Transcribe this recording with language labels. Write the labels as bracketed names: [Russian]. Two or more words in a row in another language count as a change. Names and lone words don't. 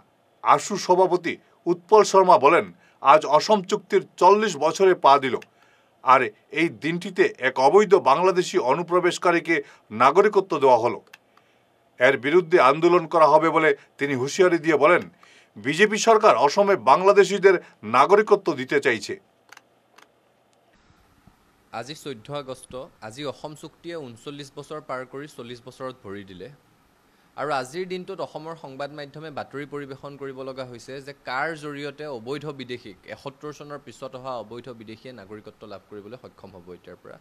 [Bangla] আশু সভাপতি উৎপল শর্মা বলেন, আজ অসম চুক্তির 40 বছরে পা দিল, আর এই দিনটিতে এক অবৈধ বাংলাদেশি অনুপ্রবেশকারীকে নাগরিকত্ব দেওয়া হলো। এর বিরুদ্ধে আন্দোলন করা হবে বলে তিনি হুঁশিয়ারি দিয়ে বলেন, বিজেপি সরকার অসমে বাংলাদেশিদের নাগরিকত্ব দিতে চাইছে। [Assamese] আজি 14 আগষ্ট, আজি অসম চুক্তিয়ে 39 বছৰ পাৰ কৰি 40 বছৰত ভৰি দিলে। আৰু আজিৰ দিনটোত অসমৰ সংবাদ মাধ্যমে বাতৰি পৰিৱেশন কৰিব লগা হৈছে যে কাৰ জৰিয়তে অবৈধ বিদেশীক ৭১ চনৰ পিছত অহা অবৈধ বিদেশীয়ে নাগৰিকত্ব লাভ কৰিবলৈ সক্ষম হ'ব এতিয়াৰ পৰা।